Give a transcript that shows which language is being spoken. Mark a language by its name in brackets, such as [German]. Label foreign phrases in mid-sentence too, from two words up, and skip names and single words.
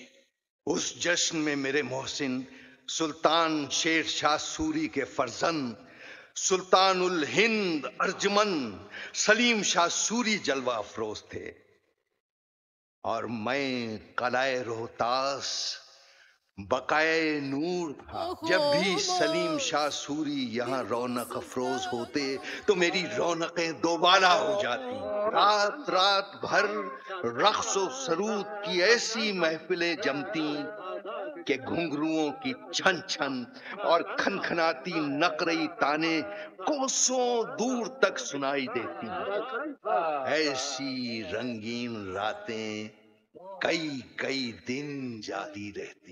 [Urdu] اس جشن میں میرے محسن سلطان شیر شاہ سوری کے فرزند سلطان الہند ارجمند سلیم شاہ سوری جلوہ افروز تھے، اور میں قلعہ روہتاس بقائے نور تھا۔ جب بھی سلیم شاہ سوری یہاں رونق افروز ہوتے تو میری رونقیں دوبالا ہو جاتی۔ رات رات بھر رقص و سرود کی ایسی محفلیں جمتی کہ گھنگروؤں کی چھن چھن اور کھنکھناتی نقرئی تانے کوسوں دور تک سنائی دیتی ہیں۔ ایسی رنگین راتیں کئی کئی دن جاری رہتی۔